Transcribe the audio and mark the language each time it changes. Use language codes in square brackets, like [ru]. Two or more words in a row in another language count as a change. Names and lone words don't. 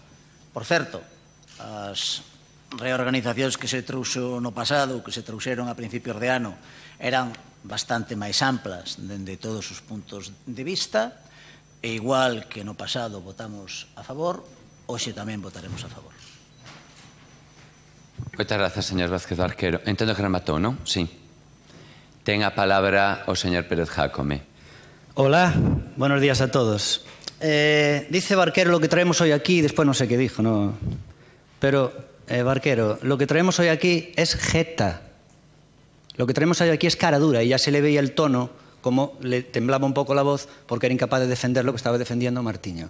[gl] Por certo, as reorganizacións que se trouxo no pasado, que se trouxeron a principios de ano, eran bastante máis amplas dende todos os puntos de vista, e igual que no pasado votamos a favor, hoxe tamén votaremos a favor. Moitas grazas, señor Vázquez Barquero. Entendo que rematou, non? Sí. Ten a palabra o señor Pérez Jácome. [es] Hola, buenos días a todos. Dice Barquero lo que traemos hoy aquí, después no sé qué dijo, ¿no? Pero... Barquero, lo que traemos hoy aquí es jeta. Lo que traemos hoy aquí es cara dura, y ya se le veía el tono, como le temblaba un poco la voz, porque era incapaz de defender lo que estaba defendiendo Martiño.